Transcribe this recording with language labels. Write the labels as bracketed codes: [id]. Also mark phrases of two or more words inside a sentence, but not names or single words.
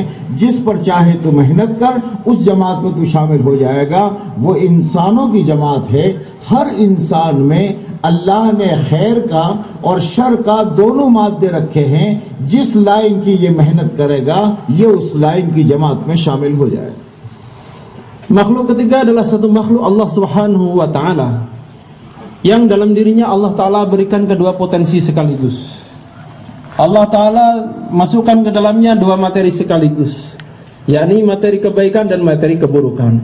[ur] جس پر چاہے تو محنت کر، اس جماعت میں تو شامل ہو جائے گا. وہ انسانوں کی جماعت ہے. ہر انسان میں اللہ نے خیر کا اور شر کا دونوں مادے رکھے ہیں. جس لائن کی یہ محنت کرے گا یہ اس لائن کی جماعت میں شامل ہو جائے گا. [id] Makhluk ketiga adalah satu makhluk [ar] الله سبحانه وتعالى [id] yang dalam dirinya [ar] الله تعالى [id] berikan kedua potensi sekaligus. [ar] الله تعالى [id] masukkan ke dalamnya dua materi sekaligus, yakni materi kebaikan dan materi keburukan.